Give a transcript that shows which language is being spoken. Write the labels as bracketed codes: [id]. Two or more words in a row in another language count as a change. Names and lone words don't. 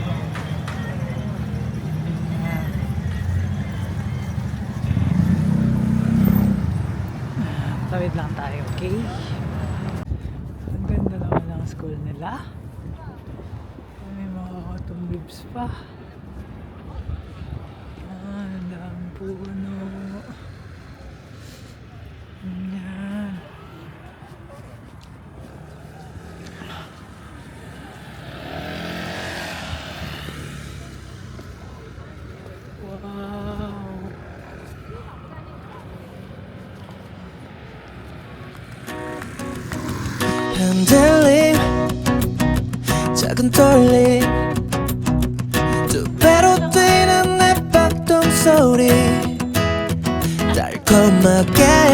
[tl] Yan. Tawid lang tayo, okay? Ang ganda naman ng school nila. May mga [en] autumn leaves [tl] pa. Ang dami puno. Yan. Wow. [ko] 흔들림 작은 떨림 두 배로 뛰는 내 박동 소리 달콤하게